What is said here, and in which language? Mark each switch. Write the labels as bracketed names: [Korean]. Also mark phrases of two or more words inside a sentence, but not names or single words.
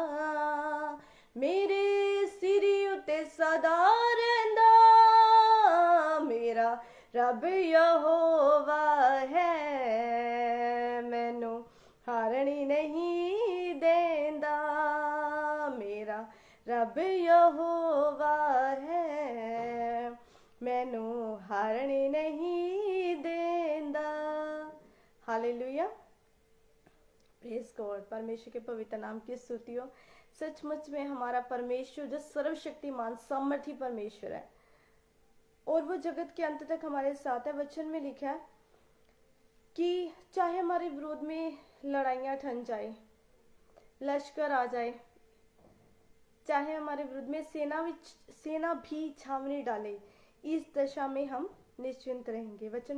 [Punjabi] ਮੇਰੇ ਸਿਰੀ ਉਤੇ ਸਦਾ ਰਹਿੰਦਾ ਮੇਰਾ ਰੱਬ ਯਹੋਵਾ ਹੈ ਮੈਨੂੰ ਹਾਰਨ ਨਹੀਂ ਦੇਂਦਾ ਮੇਰਾ ਰੱਬ ਯਹੋਵਾ ਹੈ ਮੈਨੂੰ ਹਾਰਨ ਨਹੀਂ ਦੇਂਦਾ [Hindi] हालेलुया [English] praise God [Hindi] परमेश्वर के पवित्र नाम की स्तुति हो सचमुच में हमारा परमेश्वर जो सर्वशक्तिमान सामर्थी परमेश्वर है और वो जगत के अंत तक हमारे साथ है वचन में लिखा है कि चाहे हमारे विरोध में लड़ाइयाँ ठन जाए लश्कर आ जाए चाहे हमारे विरुद्ध में सेना भी छावनी डाले इस दशा में हम निश्चिंत रहेंगे वचन